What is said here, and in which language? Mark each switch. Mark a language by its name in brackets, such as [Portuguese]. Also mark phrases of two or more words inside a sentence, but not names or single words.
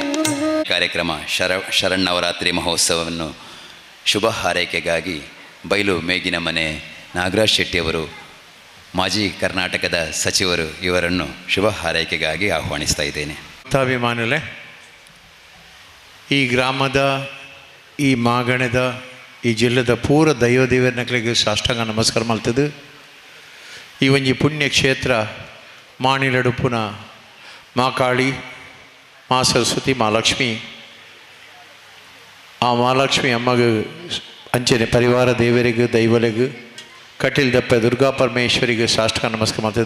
[Kannada] ಕಾರ್ಯಕ್ರಮ ಶರನ್ನವರಾತ್ರಿ ಮಹೋತ್ಸವವನ್ನು ಶುಭ ಹಾರೈಕೆಗಾಗಿ ಬೈಲು ಮೇಗಿನ ಮನೆ ನಾಗರಾಜ್ ಶೆಟ್ಟಿಯವರು ಮಾಜಿ ಕರ್ನಾಟಕದ ಸಚಿವರು ಇವರನ್ನು ಶುಭ ಹಾರೈಕೆಗಾಗಿ ಆಹ್ವಾನಿಸ್ತಾ ಇದ್ದೇನೆ. [Tulu] ಅಭಿಮಾನುಲೆ, ಈ ಗ್ರಾಮದ, ಈ ಮಾಗಣದ, ಈ ಜಿಲ್ಲೆದ ಪೂರ ದೈವ ದೇವರನಗಳಿಗೆ ಸಾಷ್ಟಾಂಗ ನಮಸ್ಕಾರ ಮಾಡ್ತದೆ. ಈ ಒಂಜಿ ಪುಣ್ಯಕ್ಷೇತ್ರ ಮಾಣಿಲಡುಪುನ ಮಾಕಾಳಿ, ಮಾ ಸರಸ್ವತಿ, ಮಹಾಲಕ್ಷ್ಮಿ, ಆ ಮಹಾಲಕ್ಷ್ಮಿ ಅಮ್ಮಗೂ ಅಂಚನೆ ಪರಿವಾರ ದೇವರಿಗೂ ದೈವಲಿಗೂ ಕಟೀಲ್ದಪ್ಪ ದುರ್ಗಾ ಪರಮೇಶ್ವರಿಗೆ ಸಾಷ್ಟಾಂಗ ನಮಸ್ಕಾರ ಮಾಡ್ತದೆ.